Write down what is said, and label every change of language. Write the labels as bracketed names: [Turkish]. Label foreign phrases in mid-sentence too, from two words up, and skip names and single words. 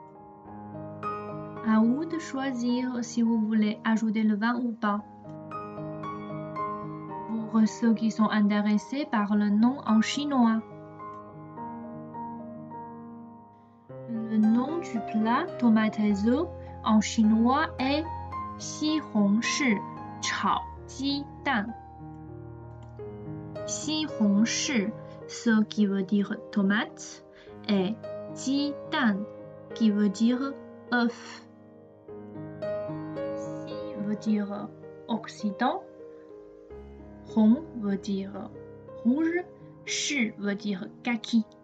[French] À vous de choisir si vous voulez ajouter le vin ou pas. Pour ceux qui sont intéressés par le nom en chinois. Le nom du plat tomate et œufs en chinois est [Chinese] 西红柿炒鸡蛋。 [French] 西红柿 ce qui veut dire tomate et 鸡蛋 qui veut dire œuf. Si veut dire Occident, Hong veut dire rouge, Shi veut dire kaki.